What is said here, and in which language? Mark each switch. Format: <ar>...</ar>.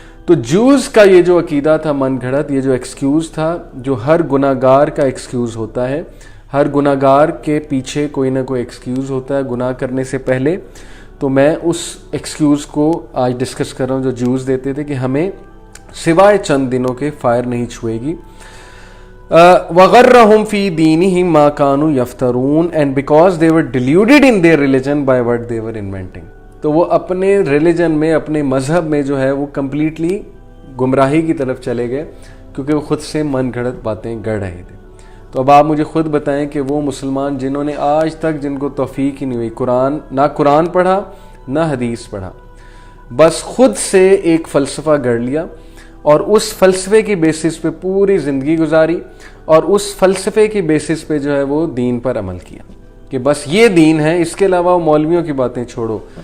<ur>تو جوز کا یہ جو عقیدہ تھا من گھڑت، یہ جو ایکسکیوز تھا، جو ہر گناہ گار کا ایکسکیوز ہوتا ہے، ہر گناہ گار کے پیچھے کوئی نہ کوئی ایکسکیوز ہوتا ہے گناہ کرنے سے پہلے، تو میں اس ایکسکیوز کو آج ڈسکس کر رہا ہوں جو جوز دیتے تھے کہ ہمیں سوائے چند دنوں کے فائر نہیں چھوئے گی.</ur> <ar>وَغَرَّهُمْ فِي دِينِهِمْ مَا كَانُوا يَفْتَرُونَ</ar> <en>and because they were deluded in their religion by what they were inventing.</en> <ur>تو وہ اپنے ریلیجن میں، اپنے مذہب میں جو ہے وہ کمپلیٹلی گمراہی کی طرف چلے گئے کیونکہ وہ خود سے من گھڑت باتیں گڑھ رہے تھے. تو اب آپ مجھے خود بتائیں کہ وہ مسلمان جنہوں نے آج تک جن کو توفیق ہی نہیں ہوئی نہ قرآن پڑھا نہ حدیث پڑھا، بس خود سے ایک فلسفہ گڑھ لیا اور اس فلسفے کی بیسس پہ پوری زندگی گزاری اور اس فلسفے کی بیسس پہ جو ہے وہ دین پر عمل کیا کہ بس یہ دین ہے، اس کے علاوہ مولویوں کی باتیں چھوڑو.</ur>